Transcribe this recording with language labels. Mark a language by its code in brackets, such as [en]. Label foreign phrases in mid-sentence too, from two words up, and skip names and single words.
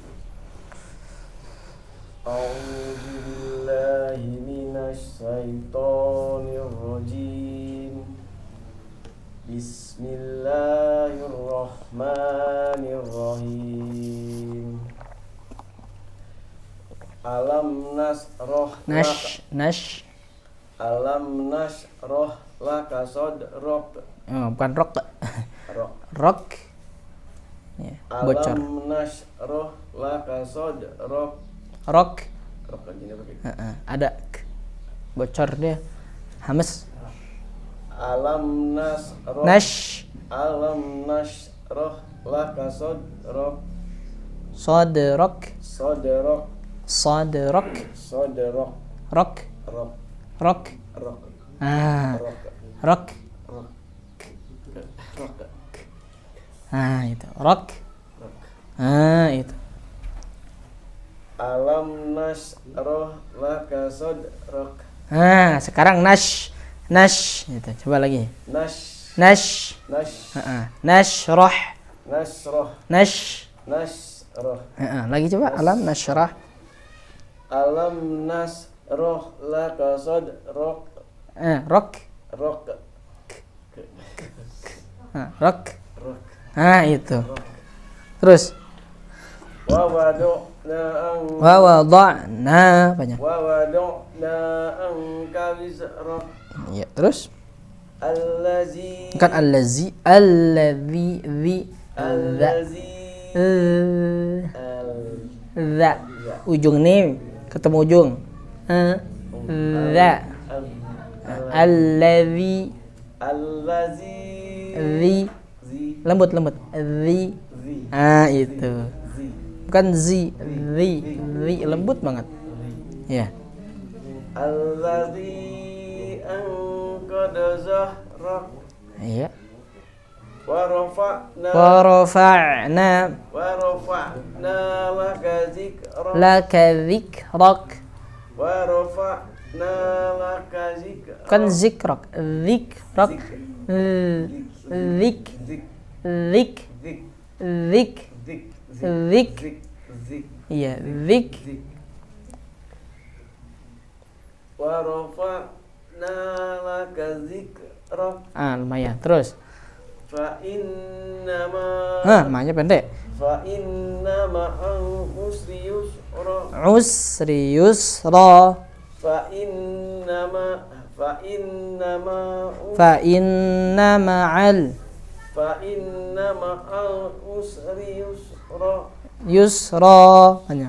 [ar] أعوذ بالله من الشيطان الرجيم بسم الله الرحمن الرحيم ألم نشرح Nash ألم نشرح لك صدرك. [id] Oh, bukan rok. Rok. Rok. Ya, bocor. [ar] ألم نشرح لك صدرك. [id] Rok. Rok gini pakai. Ada bocor dia. Hames. [ar] ألم نشرح. ألم نشرح لك صدرك. Sadrak. Sadrak. Sadrak. Sadrak. [id] Rok. Rok. Rok. Rok. Rok. Rok. Itu. Rok. Itu. [ar] ألم نشرح لك صدرك. [id] Sekarang nash. Itu. Coba lagi. [ar] Nashrah. Nashrah. [id] Lagi coba. [ar] ألم نشرح. ألم نشرح لك صدرك. [id] Rok. Rok. Rok. Itu. Terus. [ar] ووضعنا ووضعنا banyak. ووضعنا عنك وزرك. [id] Ya, terus. [ar] Allazi. [id] Bukan allazi, za. Ujung nih ketemu ujung. Za. [ar] Allazi. [id] Lembut. Zi. Itu. Bukan zi. Lembut banget. Ya. [ar] الذي أنقض ظهرك. [id] Iya. [ar] ورفعنا لك ذكرك. [id] Kan zikrak. Iya, zik. [ar] ورفعنا لك ذكرك. [id] Lumayan. Terus. [ar] فإنما. [id] Ma-nya pendek. [ar] فإنما العسر يسرا. العسر يسرا. فإن مع العسر يسرا. Hanya.